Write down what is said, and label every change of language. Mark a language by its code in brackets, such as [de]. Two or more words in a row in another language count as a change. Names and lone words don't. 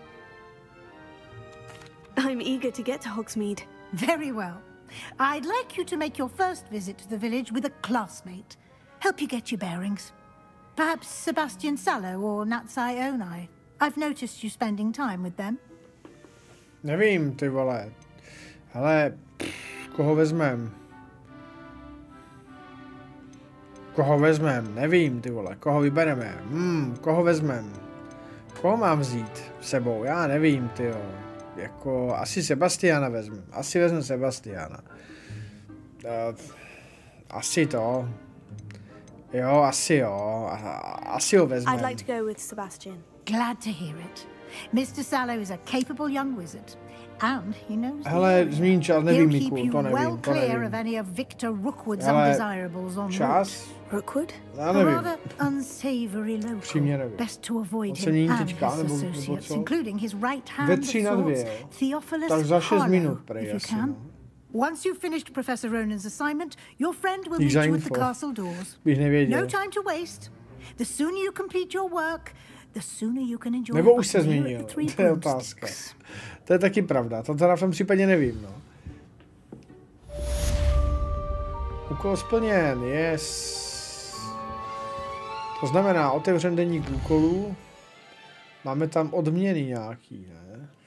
[en] I'm eager to get to Hogsmeade. Very well. I'd like you to make your first visit to the village with a classmate. Help you get your bearings. Perhaps Sebastian Sallow or Natsai Onai. I've noticed you spending time with them. [cs] Nevím, ty vole. Ale koho vezmem? Koho vezmem? Nevím, ty vole. Koho vybereme? Koho vezmem? Koho mám vzít s sebou? Já nevím, tyjo. Jako, asi Sebastiana vezmu. Asi vezmu Sebastiana. Asi to. Jo, asi jo. Asi ho vezmu. [en] I'd like to go with Sebastian. Glad to hear it. Mr. Sallow is a capable young wizard. And he knows [cs] hele, zmíň čas, nevím, Miku, to nevím, [en] well [cs] to nevím. [en] Of any of Victor Rookwood's [cs] hele, [en] undesirables on [cs] čas? Rookwood? Já nevím. [en] A rather unsavory local. Best to avoid him and his associates, including his right hand of sorts, Theophilus Harlow, if you can. Once you've finished Professor Ronan's assignment, your friend will meet you at the castle doors. No time to waste. The sooner you complete your work, the sooner you can enjoy. [cs] Nebo už se změnil, to je otázka. To je taky pravda, to teda v tom případě nevím, no. Úkol splněn, yes. To znamená, otevřen deník úkolů. Máme tam odměny nějaký, ne?